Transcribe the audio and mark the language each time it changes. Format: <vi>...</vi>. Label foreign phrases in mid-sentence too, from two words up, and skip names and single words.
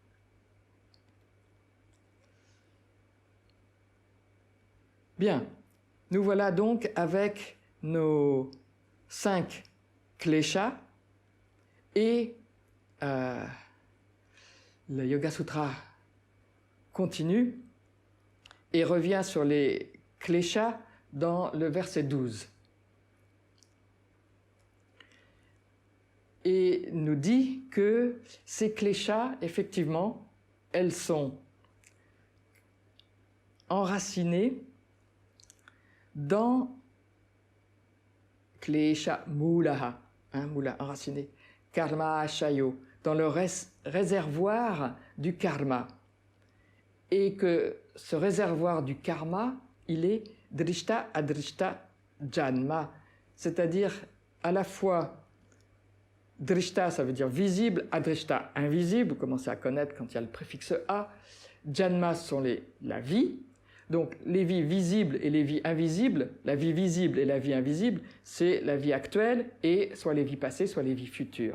<fr>Bien, nous voilà donc avec nos 5 kleshas et le Yoga Sutra continue et revient sur les kleshas dans le verset 12. Et nous dit que ces kleshas, effectivement, elles sont enracinées dans</fr> <sa>klesha mulaha, mula</sa> <fr>enraciné,</fr> <sa>karma ashayo,</sa> <fr>dans le réservoir du karma. Et que ce réservoir du karma, il est</fr> <sa>drishta adrishta janma,</sa> <fr>c'est-à-dire à la fois drishta, ça veut dire visible, adrishta, invisible, vous commencez à connaître quand il y a le préfixe a, janma sont la vie. Donc les vies visibles et les vies invisibles, la vie visible et la vie invisible, c'est la vie actuelle et soit les vies passées, soit les vies futures.</fr>